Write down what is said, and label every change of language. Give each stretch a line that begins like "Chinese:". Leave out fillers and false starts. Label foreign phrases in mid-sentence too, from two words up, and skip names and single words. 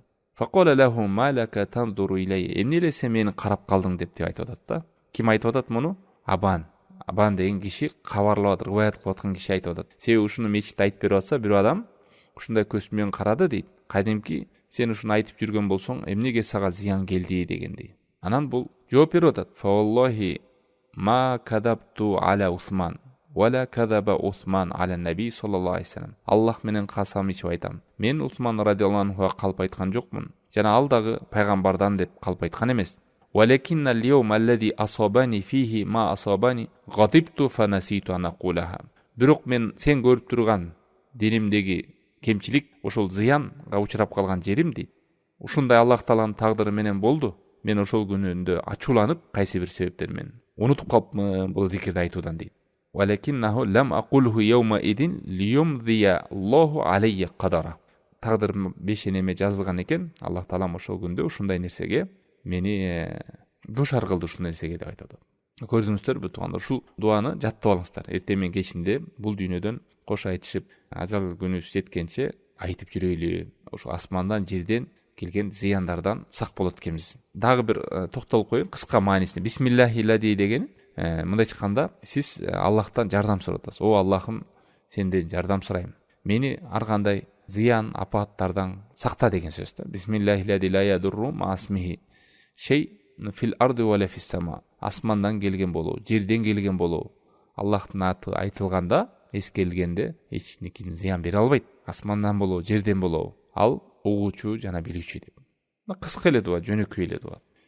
Arabic: فقال له ما لك تنظر إلي.
Kyrgyz: Эмне эле сен мени карап калдың деп айтып атат да. Ким айтып атат муну? Абан. Абан деген киши кабарлап атат, риваят кылып аткан киши айтып атат. Себеби ушуну мечитте айтып берип атса, бир адам ушундай көз менен карады дейт. Кадимки сен ушуну айтып жүргөн болсоң, эмнеге сага зыян келди дегендей. Анан бул жооп берип атат.
Arabic: فوالله ما كذبت على عثمان ولا كذب عثمان على النبي صلى الله عليه وسلم.
Kyrgyz: Аллах менен касам ичип айтам. Мен Усман
Arabic: رضي الله عنه
Kyrgyz: калп айткан жокмун. Жана ал дагы пайгамбардан деп калп айткан эмес.
Arabic: ولكن اليوم الذي أصابني فيه ما أصابني غضبت فنسيت أن أقولها.
Kyrgyz: Бирок мен сен көрүп турган денимдеги кемчилик, ошол зыянга учурап калган жерим дейт. Ушундай Аллах тааланын тагдыры менен болду. Мен ошол күнүндө ачууланып, кайсы бир себептер менен унутуп калыпмын бул зикирди айтуудан дейт.
Arabic: ولكنه لم أقله يومئذ ليمضي الله علي قدرا.
Kyrgyz: Тагдырым бешенеме жазылган экен, Аллах таалам ошол күндө ушундай нерсеге мени душар кылды, ушундай нерсеге деп айтат. Көрдүңүздөрбү туугандар, ушул дуаны жаттап алыңыздар. Эртең менен кечинде бул дүйнөдөн кош айтышып, ажал күнүбүз жеткенче айтып жүрөйлү. Ошо асмандан, жерден келген зыяндардан сак болот экенбиз. Дагы бир токтолуп коеюн кыска маанисине.
Arabic: بسم الله الذي
Kyrgyz: деген мындай чыкканда, сиз Аллахтан жардам сурап атасыз. О Аллахым, сенден жардам сурайм. Мени ар кандай зыян, апаттардан сакта деген сөз да.
Arabic: بسم الله الذي لا يضر مع اسمه شيء في الأرض ولا في السماء.
Kyrgyz: Асмандан келген болуу, жерден келген болуу, Аллахтын аты айтылганда, эскерилгенде эч никим зыян бере албайт. Асмандан болуу, жерден болуу, ал угуучу жана билүүчү деп. Кыска эле дуа, жөнөкөй эле дуа.